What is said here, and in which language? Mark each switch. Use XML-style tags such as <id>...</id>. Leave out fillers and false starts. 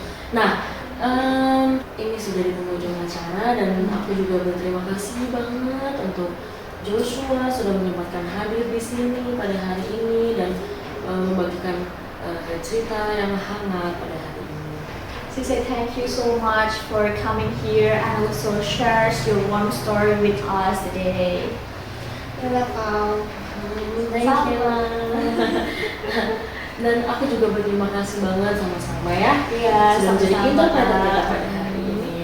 <id>Nah, ini sudah di penghujung acara, dan aku juga berterima kasih banget untuk Joshua sudah menyempatkan hadir di sini pada hari ini dan membagikan cerita yang hangat pada hari ini.</id> <en>She said thank you so much for coming here and also shares your warm story with us today. You're welcome. Thank you.</en> <id>Dan aku juga berterima kasih banget sama-sama ya. Iya, sudah menjadi interpreter kita pada hari ini.</id>